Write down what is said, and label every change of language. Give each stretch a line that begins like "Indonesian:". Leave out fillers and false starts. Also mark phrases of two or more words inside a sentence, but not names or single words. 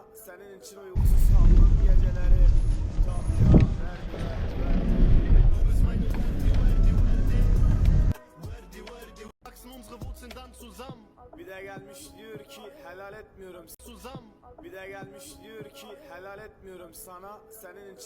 Turkish: Senin için uykusuz kaldığım geceleri. Tabii ya.
German: Wachsen unsere Wurzeln dann zusammen.
Turkish: Bir de gelmiş diyor ki helal etmiyorum.
German: Zusammen.
Turkish: Bir de gelmiş diyor ki helal etmiyorum sana. Senin için